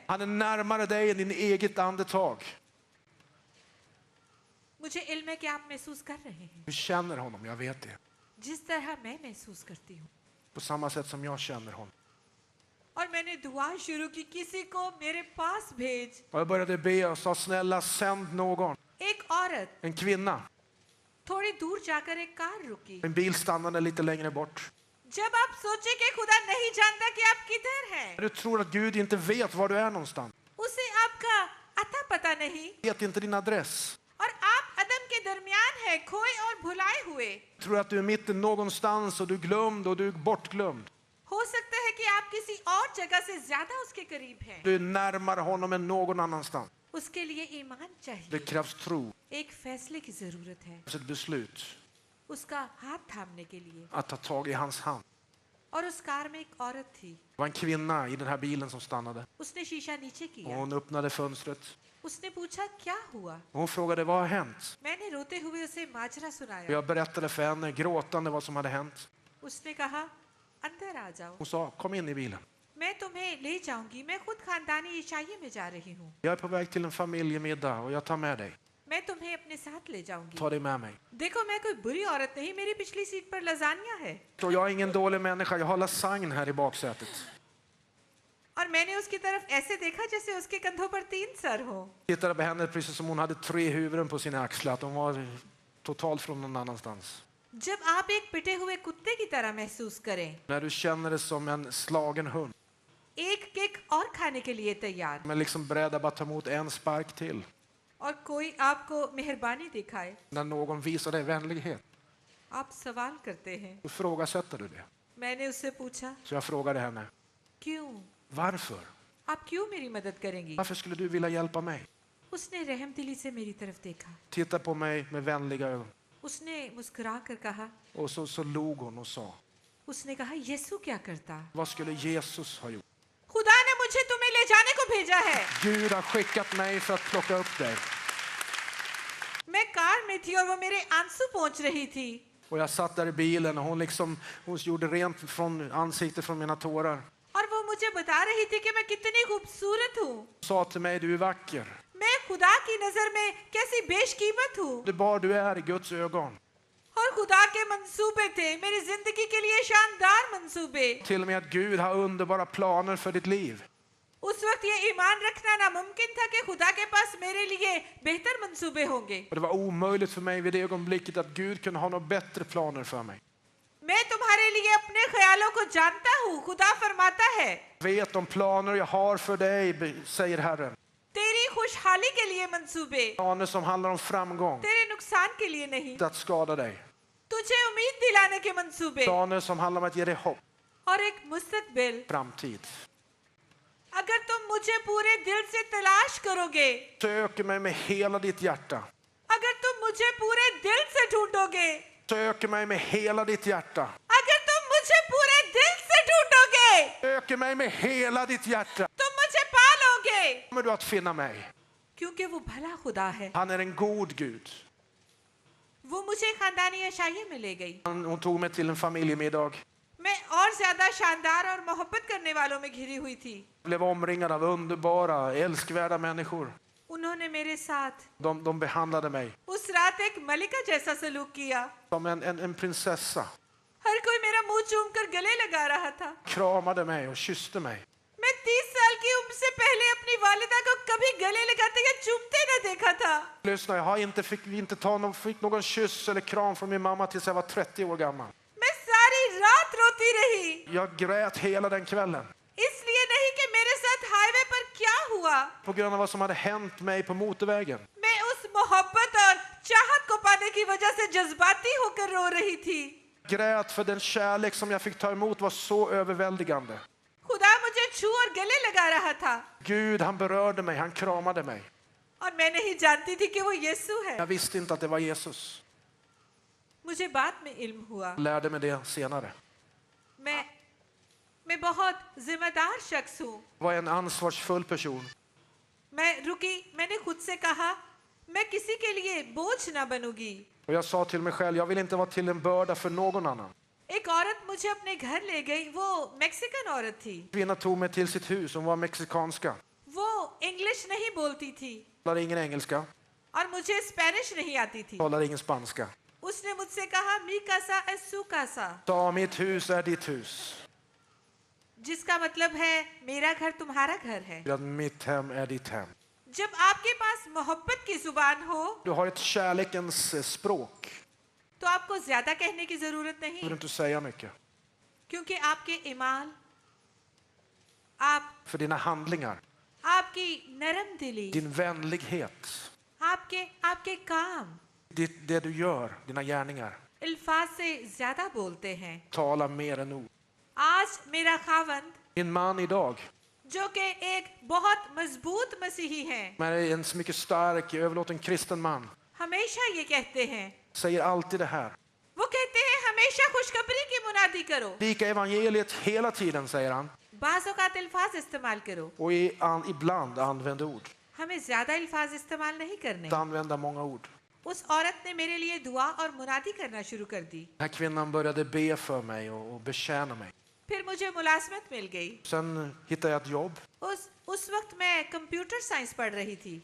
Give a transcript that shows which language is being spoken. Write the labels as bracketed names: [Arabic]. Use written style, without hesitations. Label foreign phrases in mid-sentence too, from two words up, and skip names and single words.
[Swedish] Han är närmare dig än din eget andetag. [Urdu] مجھے علم ہے کہ آپ محسوس کر رہے ہیں [Swedish] Du känner honom, jag vet det. [Urdu] جس طرح میں محسوس کرتی ہوں. [Swedish] På samma sätt som jag känner honom. [Urdu] اور میں نے دعا شروع کی، کسی کو میرے پاس بھیج. [Swedish] Och jag började be och sa, snälla sänd någon. [Urdu] ایک عورت [Swedish] En kvinna. [Urdu] تھوڑی دور جاکر ایک کار رکی. [Swedish] En bil stannade lite längre bort. [Urdu] جب آپ سوچے کہ خدا نہیں جانتا کہ آپ کدھر ہیں, [Swedish] Du tror att Gud inte vet var du är någonstans. [Urdu] اسے آپ کا اتا پتا نہیں, [Swedish] Vet inte din adress. [Urdu] اور آپ عدم کے درمیان ہیں، کھوئے اور بھلائے ہوئے. [Swedish] Tror att du är mitten någonstans och du är glömd och du är bortglömd. [Urdu] ہو سکتا ہے کہ آپ کسی اور جگہ سے زیادہ اس کے قریب ہیں. [Swedish] Du är närmare honom än någon annanstans. [Urdu] اس کے لیے ایمان چاہیے. [Swedish] Det krävs tro. [Urdu] ایک فیصلے کی ضرورت ہے. [Swedish] Ett beslut. [Urdu] اس کا ہاتھ تھامنے کے لیے. [Swedish] Att ta tag i hans hand. [Urdu] اور اس کار میں ایک عورت تھی. [Swedish] Det var en kvinna i den här bilen som stannade. [Urdu] اس نے شیشہ نیچے [Swedish] Och [Urdu] किया. [Swedish] hon öppnade fönstret. [Urdu] اس نے پوچھا کیا ہوا. [Swedish] Och hon frågade, vad har hänt? [Urdu] میں نے روتے ہوئے اسے ماجرا [Swedish] Och [Urdu] सुनाया. [Swedish] jag berättade för henne, gråtande, vad som hade hänt. [Urdu] اس نے کہا، اندر آ جاؤ. [Swedish] Hon sa, kom in i bilen. [Urdu] میں تمہیں لے جاؤں گی. میں خود خاندانی عیسائی میں جا رہی ہوں. [Swedish] Jag är på väg till en familjemiddag och jag tar med dig. [Urdu] میں تمہیں اپنے ساتھ لے جاؤں گی. [Swedish] Ta dig med mig. [Urdu] دیکھو، میں کوئی بری عورت نہیں۔ میری پچھلی سیٹ پر لزانیہ ہے. [Swedish] Så jag är ingen dålig människa, jag har lasagne här i baksätet. [Urdu] اور میں نے اس کی طرف ایسے دیکھا جیسے اس کے کندھوں پر 3 سر ہو. [Swedish] Tittade på henne precis som hon hade 3 huvuden på sina axlar, att hon var totalt från någon annanstans. [Urdu] جب آپ ایک پٹے ہوئے کتے کی طرح محسوس کریں, [Swedish] När du känner dig som en slagen hund, [Urdu] ایک کک اور کھانے کے لیے تیار, [Swedish] men liksom beredd att bara ta emot en spark till. [Urdu] اور کوئی آپ کو مہربانی دکھائے, [Swedish] När någon visar dig vänlighet, [Urdu] آپ سوال کرتے ہیں. [Swedish] då ifrågasätter du det. [Urdu] میں نے اس سے پوچھا, [Swedish] Så jag frågade henne, [Urdu] क्यों? [Swedish] varför? [Urdu] آپ کیوں میری مدد کریں گی? [Swedish] Varför skulle du vilja hjälpa mig? [Urdu] اس نے رحم دلی سے میری طرف دیکھا. [Swedish] Titta på mig med vänliga ögon. [Urdu] اس نے مسکرا کر کہا. [Swedish] Och så log hon och sa, [Urdu] اس نے کہا، یسوع کیا کرتا? [Swedish] vad skulle Jesus ha gjort? [Urdu] خدا نے مجھے تمہیں لے جانے کو بھیجا ہے. [Swedish] Gud har skickat mig för att plocka upp dig. [Urdu] میں کار میں تھی اور وہ میرے آنسو پہنچ رہی تھی. [Swedish] Och jag satt där i bilen och hon gjorde rent från ansiktet från mina tårar. [Urdu] اور وہ مجھے بتا رہی تھی کہ میں کتنی خوبصورت ہوں. [Swedish] Hon sa till mig, du är vacker. [Urdu] میں خدا کی نظر میں کیسی بیش قیمت ہوں. [Swedish] Det är bara du är i Guds ögon. [Urdu] اور خدا کے منصوبے تھے میری زندگی کے لیے شاندار منصوبے. [Swedish] Till och med att Gud har underbara planer för ditt liv. [Urdu] اس وقت یہ ایمان رکھنا ناممکن تھا کہ خدا کے پاس میرے لیے بہتر منصوبے ہوں گے. [Swedish] Och det var omöjligt för mig vid det ögonblicket att Gud kunde ha några bättre planer för mig. [Urdu] میں تمہارے لیے اپنے خیالوں کو جانتا ہوں. خدا فرماتا ہے, [Swedish] Vet de planer jag har för dig, säger Herren. [Urdu] تیری خوشحالی کے لیے منصوبے, [Swedish] Planer som handlar om framgång, [Urdu] تیرے نقصان کے لیے نہیں. [Swedish] inte att skada dig. [Urdu] تجھے امید دلانے کے منصوبے [Swedish] Planer som handlar om att ge dig hopp, [Urdu] اور ایک مستقبل. [Swedish] framtid. [Urdu] اگر تم مجھے پورے دل سے تلاش کرو گے, [Swedish] Söker mig med hela ditt hjärta. [Urdu] اگر تم مجھے پورے دل سے ڈھونڈو گے, [Swedish] Söker mig med hela ditt hjärta. [Urdu] اگر تم مجھے پورے دل سے ڈھونڈو گے [Swedish] Söker mig med hela ditt hjärta. [Urdu] تم مجھے پالو گے, [Swedish] Kommer du att finna mig. [Urdu] کیونکہ وہ بھلا خدا ہے. [Swedish] Han är en god Gud. [Urdu] وہ مجھے خاندانی عشائیے میں لے گئی. [Swedish] Hon tog mig till en familjemiddag. [Urdu] میں اور زیادہ شاندار اور محبت کرنے والوں میں گھری ہوئی تھی. [Swedish] Jag blev omringad av underbara, älskvärda människor. [Urdu] انہوں نے میرے ساتھ [Swedish] De behandlade mig [Urdu] اس رات ایک ملکہ جیسا سلوک کیا. [Swedish] som en prinsessa. [Urdu] ہر کوئی میرا منہ چوم کر گلے لگا رہا تھا. [Swedish] Kramade mig och kysste mig. [Urdu] میں 30 سال کی عمر سے پہلے اپنی والدہ کو کبھی گلے لگاتے یا چومتے نہ دیکھا تھا. [Swedish] Lyssna, jag fick någon kyss eller kram från min mamma tills jag var 30 år gammal. [Urdu] میں ساری رات روتی رہی, [Swedish] Jag grät hela den kvällen. [Urdu] اس لیے نہیں کہ میرے ساتھ ہائی وے پر کیا ہوا. [Swedish] På grund av vad som hade hänt mig på motorvägen. [Urdu] میں اس محبت اور چاہت کو پانے کی وجہ سے جذباتی ہو کر رو رہی تھی. [Swedish] Grät för den kärlek som jag fick ta emot var så överväldigande. [Urdu] خدا مجھے چھو اور گلے لگا رہا تھا [Swedish] Gud, han berörde mig, han kramade mig. [Urdu] اور میں نہیں جانتی تھی کہ وہ یسوع ہے. [Swedish] Jag visste inte att det var Jesus. [Urdu] مجھے بعد میں علم ہوا. [Swedish] Jag lärde mig det senare. [Urdu] میں بہت ذمہ دار شخص ہوں. [Swedish] Jag var en ansvarsfull person. [Urdu] میں رکی، میں نے خود سے کہا میں کسی کے لیے بوجھ نہ بنوں گی. [Swedish] Och jag sa till mig själv, jag vill inte vara till en börda för någon annan. [Urdu] ایک عورت مجھے اپنے گھر لے گئی۔ وہ میکسیکن عورت تھی. [Swedish] Kvinnan tog mig till sitt hus, hon var mexikanska. [Urdu] وہ انگلش نہیں بولتی تھی [Swedish] Talade ingen engelska, [Urdu] اور مجھے اسپینش نہیں آتی تھی. [Swedish] talade ingen spanska. [Urdu] اس نے مجھ سے کہا [Spanish] mi casa es su casa, [Swedish] Sa, mitt hus är ditt hus. [Urdu] جس کا مطلب ہے میرا گھر تمہارا گھر ہے. [Swedish] Att mitt hem är ditt hem. [Urdu] جب آپ کے پاس محبت کی زبان ہو [Swedish] Du har ett kärlekens språk. [Urdu] تو آپ کو زیادہ کہنے کی ضرورت [Swedish] Du [Urdu] नहीं, [Swedish] behöver inte säga mycket. [Urdu] کیونکہ آپ کے ایمان، آپ [Swedish] För dina handlingar, [Urdu] آپ کی نرم دلی, [Swedish] din vänlighet, [Urdu] آپ کے کام [Swedish] det du gör, dina gärningar, [Urdu] الفاظ سے زیادہ بولتے ہیں. [Swedish] talar mer än ord. [Urdu] آج میرا خاوند [Swedish] Min man idag, [Urdu] جو کہ ایک بہت مضبوط مسیحی ہے, [Swedish] men är en mycket stark, överlåten kristen man, [Urdu] ہمیشہ یہ کہتے ہیں, [Swedish] säger alltid det här. [Urdu] وہ کہتے ہیں ہمیشہ خوشخبری کی منادی کرو, [Swedish] Predika evangeliet hela tiden, säger han. [Urdu] بعض اوقات الفاظ استعمال کرو. [Swedish] Och ibland använder ord. [Urdu] ہمیں زیادہ الفاظ استعمال نہیں کرنے. [Swedish] Att använda många ord. [Urdu] اس عورت نے میرے لیے دعا اور منادی کرنا شروع کر دی. [Swedish] Den här kvinnan började be för mig och betjäna mig. [Urdu] پھر مجھے ملازمت مل گئی. [Swedish] Sen hittade jag ett jobb. [Urdu] اس وقت میں کمپیوٹر سائنس پڑھ رہی تھی.